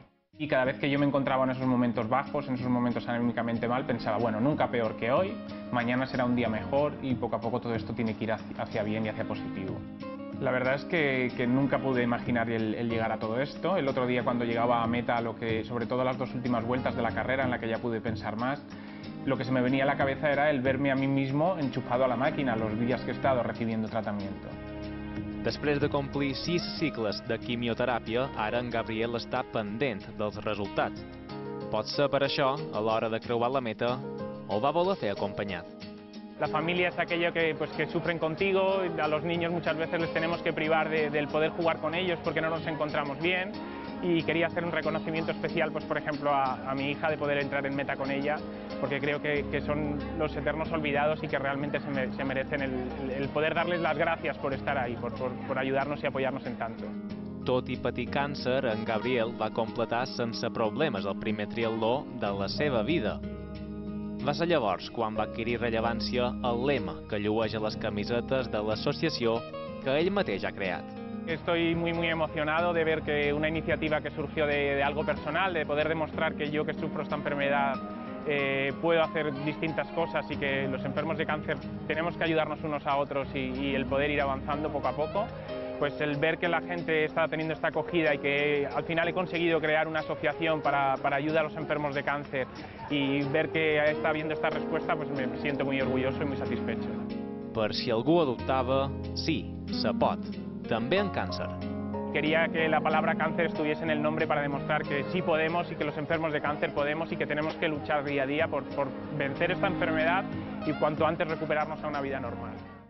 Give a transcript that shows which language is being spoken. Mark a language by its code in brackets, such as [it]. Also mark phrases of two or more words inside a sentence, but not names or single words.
[es] Y cada vez que yo me encontraba en esos momentos bajos, en esos momentos anímicamente mal, pensaba, bueno, nunca peor que hoy, mañana será un día mejor y poco a poco todo esto tiene que ir hacia bien y hacia positivo. La verdad es que nunca pude imaginar el llegar a todo esto. El otro día cuando llegaba a meta, sobre todo las dos últimas vueltas de la carrera en la que ya pude pensar más, lo que se me venía a la cabeza era el verme a mí mismo enchufado a la máquina los días que he estado recibiendo tratamiento. [ca] Després de complir 6 cicles de quimioteràpia, ara en Gabriel està pendent dels resultats. Potser per això, a l'hora de creuar la meta, ho va voler fer acompanyat. [es] La familia es aquello que sufren contigo, a los niños muchas veces les tenemos que privar del poder jugar con ellos porque no nos encontramos bien, y quería hacer un reconocimiento especial, pues por ejemplo a mi hija, de poder entrar en meta con ella, porque creo que son los eternos olvidados y que realmente se merecen el poder darles las gracias por estar ahí, por ayudarnos y apoyarnos en tanto. [ca] Tot i patir càncer, en Gabriel va completar sense problemes el primer triatló de la seva vida. Va ser llavors quan va adquirir rellevància el lema que llueix a les camisetes de l'associació que ell mateix ha creat. [es] Estoy muy emocionado de ver que una iniciativa que surgió de algo personal, de poder demostrar que yo, que sufro esta enfermedad, puedo hacer distintas cosas y que los enfermos de cáncer tenemos que ayudarnos unos a otros y el poder ir avanzando poco a poco. Pues el ver que la gente está teniendo esta acogida y que al final he conseguido crear una asociación para ayudar a los enfermos de cáncer y ver que está habiendo esta respuesta, pues me siento muy orgulloso y muy satisfecho. [ca] Per si algú dubtava, sí, se pot, també en càncer. [es] Quería que la palabra cáncer estuviese en el nombre para demostrar que sí podemos y que los enfermos de cáncer podemos y que tenemos que luchar día a día por vencer esta enfermedad y cuanto antes recuperarnos a una vida normal.